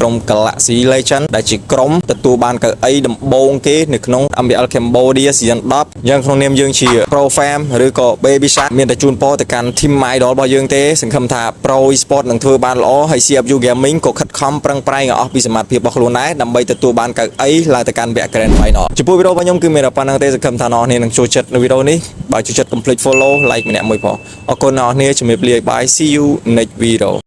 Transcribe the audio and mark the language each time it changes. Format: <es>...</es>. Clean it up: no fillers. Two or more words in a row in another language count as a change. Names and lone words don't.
<km>ក្រុម Galaxy Legend ដែលជាក្រុមទទួលបានកៅអីដំបូងគេនៅក្នុង MBL Cambodia Season 10យ៉ាងក្នុងនាមយើងជា Pro Fam ឬក៏ Baby Shark មានតែជូនពរទៅកាន់ Team Idol របស់យើងទេសង្ឃឹមថា Pro Esport នឹងធ្វើបានល្អហើយ CFU Gaming ក៏ខិតខំប្រឹងប្រែងអស់ពីសមត្ថភាពរបស់ខ្លួនដែរដើម្បីទទួលបានកៅអីឡើងទៅកាន់វគ្គ Grand Final ចំពោះវីដេអូរបស់ខ្ញុំគឺមានតែប៉ុណ្្នឹងទេសង្ឃឹមថាអ្នកនរនឹងចូលចិត្តនៅវីដេអូនេះបើចូលចិត្ត</km> <en>complete follow like</en> <km>ម្នាក់មួយផងអរគុណអ្នកនរជំរាបលា</km> <en>bye see you next video</en>